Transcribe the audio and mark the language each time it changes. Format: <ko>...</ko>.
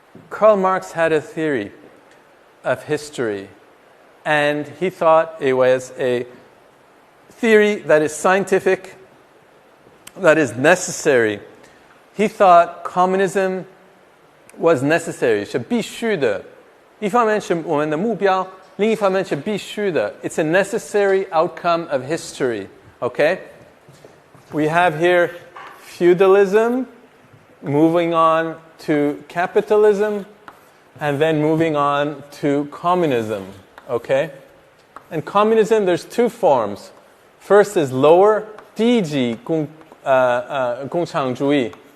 <en>Karl Marx had a theory of history, and he thought it was a theory that is scientific, that is necessary. He thought communism was necessary,</en> <zh>是必须的。一方面是我们的目标，另一方面是必须的。</zh> <en>It's a necessary outcome of history. Okay? We have here feudalism, moving on to capitalism, and then moving on to communism. Okay? And communism, there's two forms. First is lower,</en> <zh>低级共产主义.</zh>